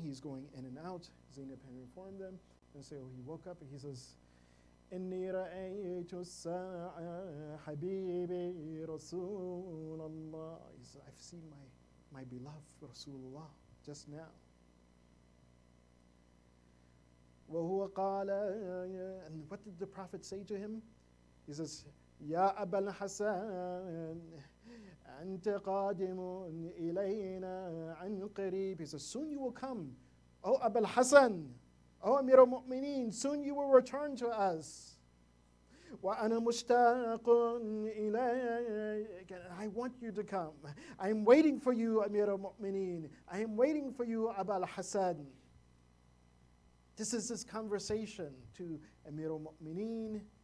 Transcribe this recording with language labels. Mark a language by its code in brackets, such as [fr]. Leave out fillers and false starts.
[en] He's going in and out. Zainab had informed them. And so he woke up and he says, [ar] إني رأيت الساعة حبيبي رسول الله. [en] He says, I've seen my beloved Rasulullah just now. [ar] وهو قال, [en] and what did the Prophet say to him? He says, [ar] يا أبا الحسن أنت قادم إلينا عن قريب. [en] He says, soon you will come. Oh Abu al-Hasan, oh Amir al-Mu'mineen, soon you will return to us. [ar] وأنا مشتاق إليك. [en] I want you to come. I am waiting for you, Amir al-Mu'mineen. I am waiting for you, Abu al-Hasan. This is his conversation to Amir al-Mu'mineen.